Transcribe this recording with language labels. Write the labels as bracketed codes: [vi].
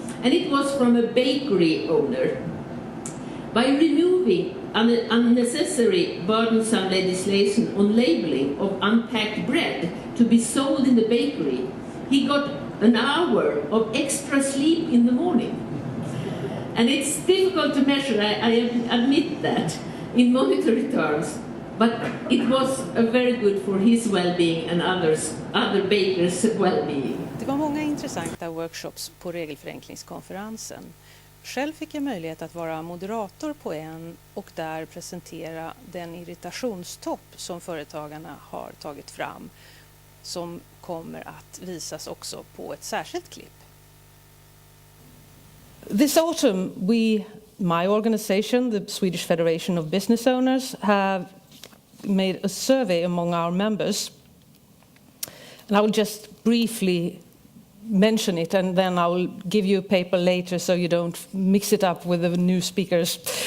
[en] And it was from a bakery owner. By removing unnecessary burdensome legislation on labeling of unpacked bread to be sold in the bakery, he got an hour of extra sleep in the morning. And it's difficult to measure, I admit that, in monetary terms, but it was very good for his well-being and other bakers' well-being. [sv] Det var många intressanta workshops på Regelförenklingskonferensen. Själv fick jag möjlighet att vara moderator på en och där presentera den irritationstopp som företagarna har tagit fram, som kommer att visas också på ett särskilt klipp. [en] This autumn, my organization, the Swedish Federation of Business Owners, have made a survey among our members. And I will just briefly mention it, and then I will give you a paper later so you don't mix it up with the new speakers.